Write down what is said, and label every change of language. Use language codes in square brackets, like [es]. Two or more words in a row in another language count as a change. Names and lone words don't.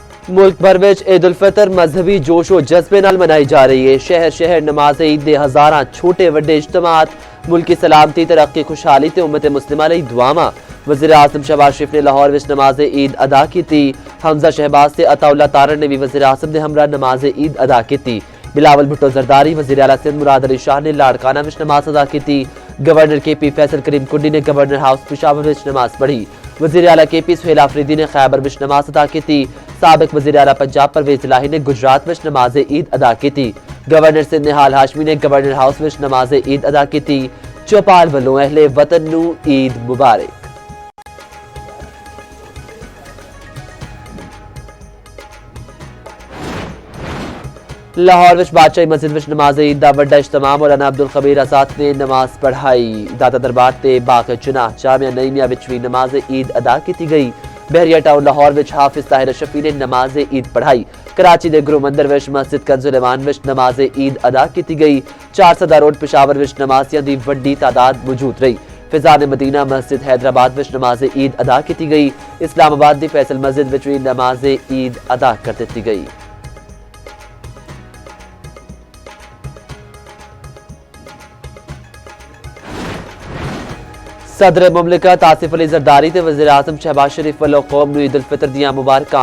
[pa] ملک بھر وچ عید الفطر مذہبی جوش و جذبے نال منائی جا رہی ہے۔ شہر شہر نماز عید دے ہزاراں چھوٹے وڈے اجتماعات ملکی سلامتی ترقی خوشحالی تے امت مسلمہ لئی دعاواں۔ وزیر اعظم شہباز شریف نے لاہور وچ نماز عید ادا کیتی۔ حمزہ شہباز تے عطا اللہ تارڑ نے بھی وزیر اعظم دے ہمراہ نماز عید ادا کیتی۔ بلاول بھٹو زرداری وزیر اعلیٰ سندھ مراد علی شاہ نے لاڑکانہ وچ نماز ادا کیتی۔ گورنر کے پی فیصل کریم کنڈی نے گورنر ہاؤس پشاور وچ نماز پڑھی۔ وزیر اعلیٰ کے پی سہیل آفریدی نے خیبر وچ نماز ادا کیتی۔ سابق وزیر اعلیٰ پنجاب پرویز الہی نے گجرات وچ نماز عید ادا کیتی۔ گورنر سندھ نہال ہاشمی نے گورنر ہاؤس وچ نماز عید ادا کیتی۔ چوپال والوں اہل وطن نو عید مبارک۔ لاہور وچ بادشاہی مسجد وچ نماز عید دا وڈا اجتماع مولانا عبدالخبیر آزاد نے نماز پڑھائی۔ داتا دربار تے باغ جناح جامعہ نعیمیہ وچ بھی نماز عید ادا کیتی گئی۔ بحریہ ٹاؤن لاہور وچ حافظ طاہر اشرفی نے نماز عید پڑھائی۔ کراچی دے گرو مندر وچ مسجد کنز الایمان وچ نماز عید ادا کیتی گئی۔ 400 روڈ پشاور وچ نمازیاں دی وڈی تعداد موجود رہی۔ فضان مدینہ مسجد حیدرآباد وچ نماز عید ادا کیتی گئی۔ اسلام آباد دی فیصل مسجد وچ بھی نماز عید ادا کر دتی گئی۔ صدر مملکت آصف علی زرداری تے وزیر اعظم شہباز شریف والوں قوم نو عید الفطر دیاں مبارکاں۔